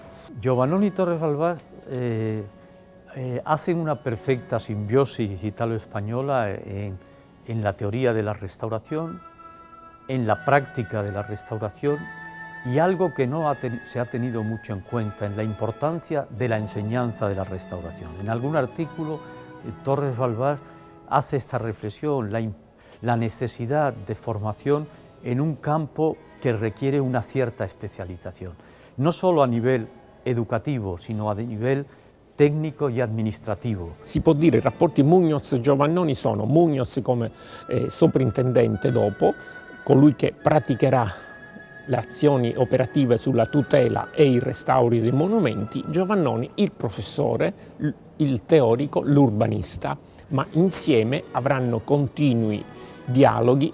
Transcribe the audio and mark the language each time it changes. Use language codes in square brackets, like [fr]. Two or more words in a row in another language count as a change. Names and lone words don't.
[es] Giovannoni y Torres Balbás hacen una perfecta simbiosis italo-española en la teoría de la restauración, en la práctica de la restauración y algo que no se ha tenido mucho en cuenta, en la importancia de la enseñanza de la restauración. En algún artículo Torres Balbás hace esta reflexión, la necesidad de formación en un campo que requiere una cierta especialización, no solo a nivel educativo, sino a nivel [it] tecnico e amministrativo. Si può dire, i rapporti Muñoz-Giovannoni sono Muñoz come soprintendente dopo, colui che praticherà le azioni operative sulla tutela e i restauri dei monumenti, Giovannoni il professore, il teorico, l'urbanista, ma insieme avranno continui dialoghi,